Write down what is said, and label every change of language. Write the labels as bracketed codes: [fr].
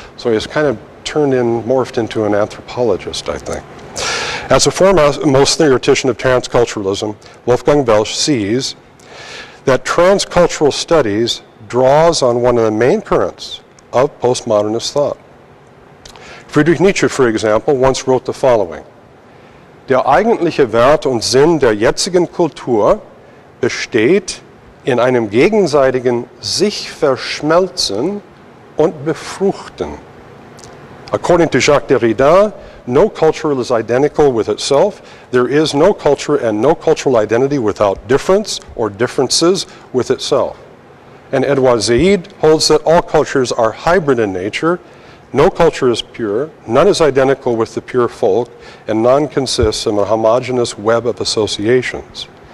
[en] So he's kind of morphed into an anthropologist, I think. As a foremost theoretician of transculturalism, Wolfgang Welsch sees that transcultural studies draws on one of the main currents of postmodernist thought. [de] Friedrich Nietzsche, [en] for example, once wrote the following: [de] Der eigentliche Wert und Sinn der jetzigen Kultur besteht in einem gegenseitigen sich verschmelzen und befruchten. [en] According to Jacques Derrida, no culture is identical with itself. There is no culture and no cultural identity without difference or differences with itself. And Edouard Said holds that all cultures are hybrid in nature. No culture is pure, none is identical with the pure folk, and none consists of a homogeneous web of associations.